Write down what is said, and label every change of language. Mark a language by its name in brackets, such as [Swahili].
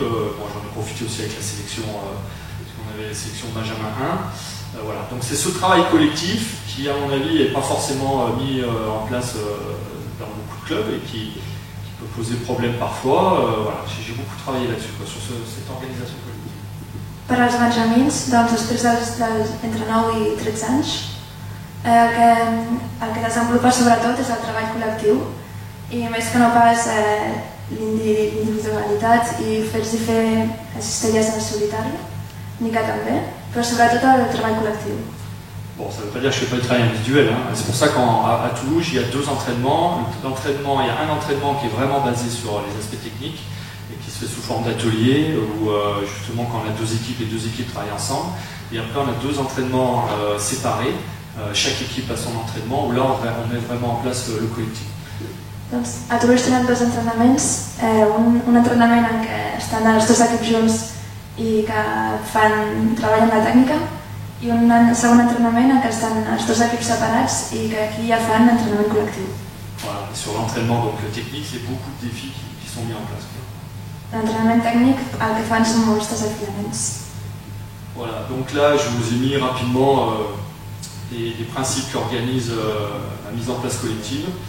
[French] Bon, j'en ai profité aussi avec la sélection, puisqu'on avait la sélection Benjamin 1. Voilà. Donc c'est ce travail collectif qui, à mon avis, n'est pas forcément mis en place dans beaucoup de clubs et qui poser problème parfois. Voilà, j'ai beaucoup travaillé là-dessus, sur cette organisation collective. [Catalan] Per als benjamins, doncs després entre 9 i 13 anys, el que desenvolupa sobretot és el treball col·lectiu i més que no pas l'individualitat i fer-los fer cistelles en solitari, ni que també, però sobretot el treball col·lectiu. [French] Bon, ça ne veut pas dire que je ne fais pas du travail individuel. Hein. C'est pour ça qu'à Toulouse, il y a deux entraînements. Il y a un entraînement qui est vraiment basé sur les aspects techniques et qui se fait sous forme d'atelier où justement quand on a deux équipes, les deux équipes travaillent ensemble. Et après on a deux entraînements séparés. Chaque équipe a son entraînement où là on met vraiment en place le collectif. [Catalan] Doncs a Toulouse tenen dos entrenaments. Un entrenament en què estan els dos equips junts i que treballen la tècnica, i un segon entrenament en què estan els dos equips separats i que aquí ja fan l'entrenament col·lectiu. [French] Voilà. Sur l'entraînement technique, c'est beaucoup de défis qui sont mis en place. L'entraînement technique, [Catalan] el que fan són molts desafiaments. [French] Voilà, donc là je vous ai mis rapidement les principes qui organisent la mise en place collective.